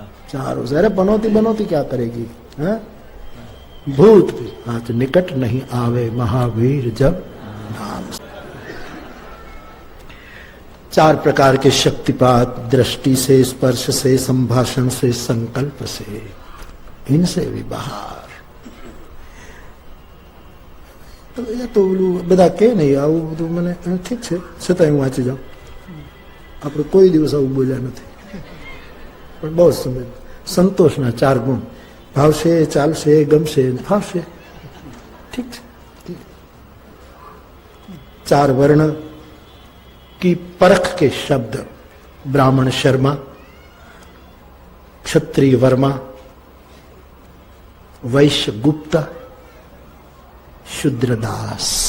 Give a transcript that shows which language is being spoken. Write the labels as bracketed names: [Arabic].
[Hindi] चारों अरे पनौती बनौती क्या करेगी, है? भूत भी हाथ निकट नहीं आवे महावीर जब नाम। चार प्रकार के शक्तिपात, दृष्टि से, स्पर्श से, संभाषण से, संकल्प से, इनसे भी बाहर। [Gujarati] तो બધા કે નહીં આવું બધું મને ઠીક છે, છતાં હું વાંચી જાઉં। આપણે કોઈ દિવસ આવું બોલ્યા નથી, પણ બહુ સમજ સંતોષના ચાર ગુણ, ભાવશે, ચાલશે, ગમશે, ફાવશે, [Hindi] ठीक है। चार वर्ण की परख के शब्द, ब्राह्मण शर्मा, क्षत्रिय वर्मा, वैश्य गुप्ता, शूद्र दास।